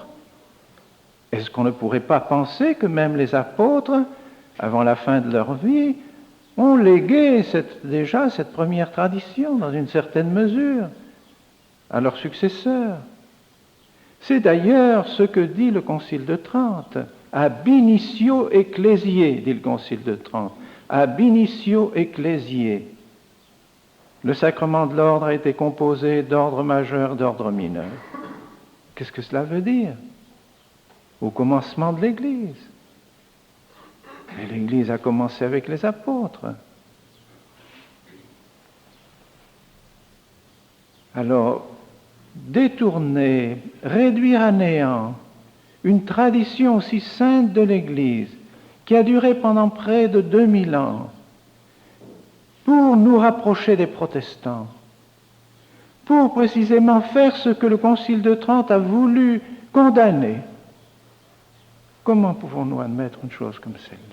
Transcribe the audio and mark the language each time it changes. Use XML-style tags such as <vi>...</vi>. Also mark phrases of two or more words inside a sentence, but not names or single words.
<fr>Est-ce qu'on ne pourrait pas penser que même les apôtres, avant la fin de leur vie, ont légué déjà cette première tradition, dans une certaine mesure, à leurs successeurs? C'est d'ailleurs ce que dit le Concile de Trente.</fr> <la>Ab initio ecclesiae,</la> <fr>dit le Concile de Trente.</fr> <la>Ab initio ecclesiae.</la> <fr>Le sacrement de l'ordre a été composé d'ordre majeur, d'ordre mineur. Qu'est-ce que cela veut dire? Au commencement de l'Église. Et l'Église a commencé avec les apôtres. Alors, détourner, réduire à néant une tradition aussi sainte de l'Église qui a duré pendant près de 2000 ans pour nous rapprocher des protestants, pour précisément faire ce que le Concile de Trente a voulu condamner Comment pouvons-nous admettre une chose comme celle-là?</fr>